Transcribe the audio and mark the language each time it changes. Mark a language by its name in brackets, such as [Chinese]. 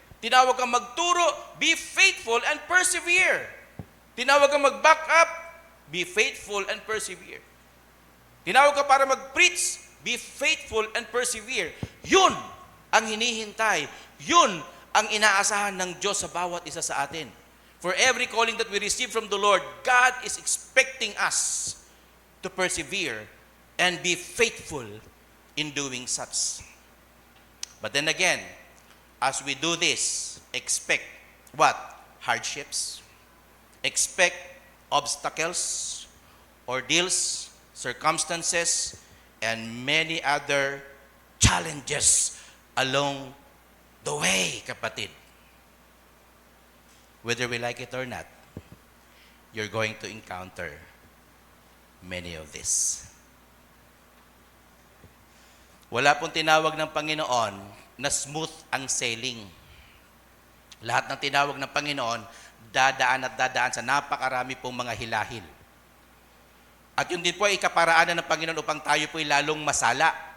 [Filipino] Tinawag kang magturo, [English] be faithful and persevere. [Filipino] Tinawag kang mag-back up, [English] be faithful and persevere. [Filipino] Tinawag ka para mag-preach, [English] be faithful and persevere. [Filipino] Yun ang hinihintay. Yun ang inaasahan ng Diyos sa bawat isa sa atin. [English] For every calling that we receive from the Lord, God is expecting us to persevere and be faithful in doing such. But then again, as we do this, expect what? Hardships. Expect obstacles, ordeals, circumstances, and many other challenges along the way, kapatid. Whether we like it or not, you're going to encounter many of this. [Filipino] Wala pong tinawag ng Panginoon na smooth ang sailing. Lahat ng tinawag ng Panginoon, dadaan sa napakarami pong mga hilahil. At yun din po ay ikaparaanan ng Panginoon upang tayo po ay lalong masala.